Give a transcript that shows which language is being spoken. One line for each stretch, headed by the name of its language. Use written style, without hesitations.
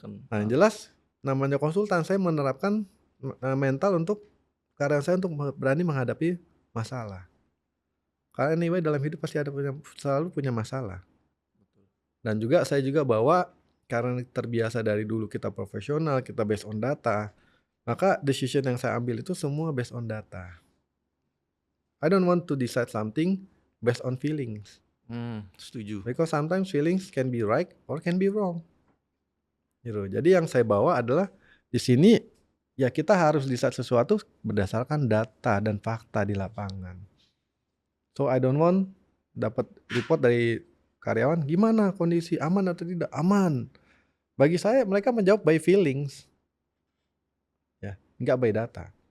Indonesian: Nah, yang jelas namanya konsultan saya menerapkan mental untuk karyawan saya untuk berani menghadapi masalah. Karena anyway dalam hidup pasti selalu punya masalah. Dan juga saya juga bawa karena terbiasa dari dulu kita profesional, kita
English: based on data,
Indonesian: maka decision yang saya ambil itu semua based on data.
English: I don't want to decide something based on feelings.
Indonesian: Setuju.
English: Because sometimes feelings can be right or can be wrong.
Indonesian: Gitu. Jadi yang saya bawa adalah di sini ya kita harus decide sesuatu berdasarkan data dan fakta di lapangan.
English: So I don't want
Indonesian: dapat report dari karyawan gimana kondisi aman atau tidak aman. Bagi saya mereka menjawab
English: by feelings,
Indonesian: ya nggak
English: by data.